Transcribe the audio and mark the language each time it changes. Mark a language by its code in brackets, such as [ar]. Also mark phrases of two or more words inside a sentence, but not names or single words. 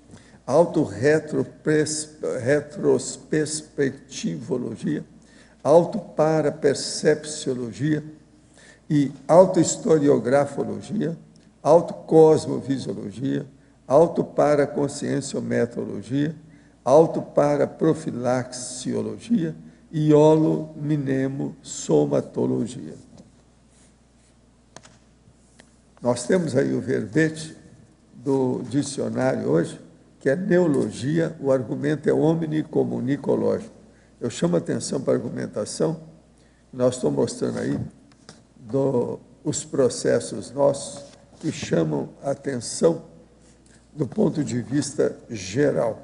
[pt] autorretrospectivologia, autoparapercepciologia e autohistoriografologia, autocosmovisiologia, autoparaconscienciometrologia, autoparaprofilaxiologia e holominemosomatologia. Nós temos aí o verbete do dicionário hoje, que é neologia, o argumento é omnicomunicológico. Eu chamo a atenção para a argumentação, nós estamos mostrando aí os processos nossos que chamam a atenção do ponto de vista geral.